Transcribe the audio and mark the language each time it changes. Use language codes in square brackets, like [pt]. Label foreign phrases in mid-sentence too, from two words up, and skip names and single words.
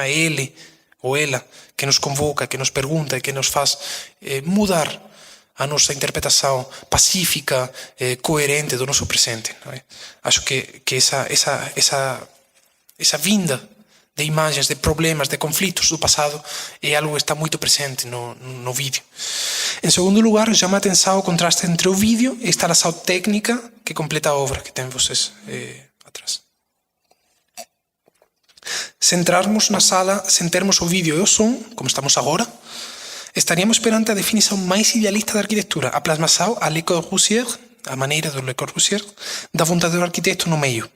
[gl] É ele ou ela que nos convoca, que nos pergunta e que nos faz mudar a nosa interpretação pacífica, coherente do noso presente. Non é? Acho que esa vinda de imagens, de problemas, de conflitos do pasado é algo que está moito presente no vídeo. En segundo lugar, chama a atenção o contraste entre o vídeo e a instalação técnica que completa a obra que ten vocês atrás. Centrarmos na sala, sen termos o vídeo e o som, como estamos agora, estaríamos perante a definição máis idealista da arquitectura, a plasmação a Le Corbusier, a maneira do Le Corbusier, da vontade do arquitecto no meio.